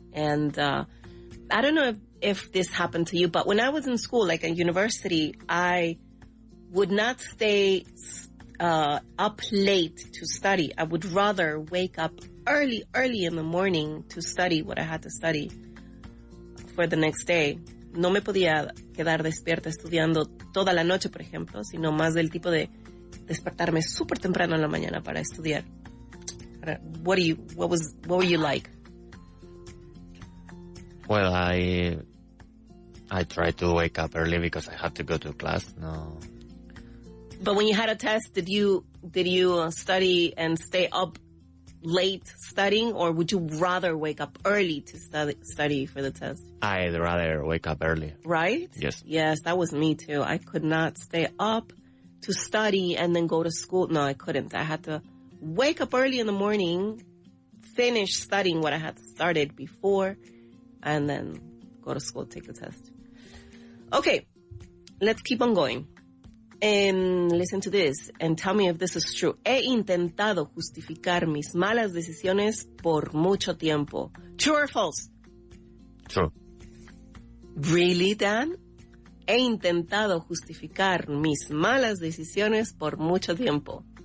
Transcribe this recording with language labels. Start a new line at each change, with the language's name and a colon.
English: And I don't know if this happened to you, but when I was in school, like at university, I would not stay up late to study. I would rather wake up early in the morning to study what I had to study for the next day.
Spanish: No me podía quedar despierta estudiando toda la noche, por ejemplo, sino más del tipo de despertarme súper temprano en la mañana para estudiar.
English: What were you like? Well, I tried to wake up early because I had to go to class. No. But when you had a test, did you study and stay up late studying, or would you rather wake up early to study for the test? I'd rather wake up early. Right? Yes. Yes, that was me too. I could not stay up to study and then go to school. No, I couldn't. I had to wake up early in the morning, finish studying what I had started before, and then go to school, take the test. Okay, let's keep on going. Listen to this and tell me if this is true.
Spanish: He intentado justificar mis malas decisiones por mucho tiempo.
English: True or false? True. Really, Dan?
Spanish: He intentado justificar mis malas decisiones por mucho tiempo.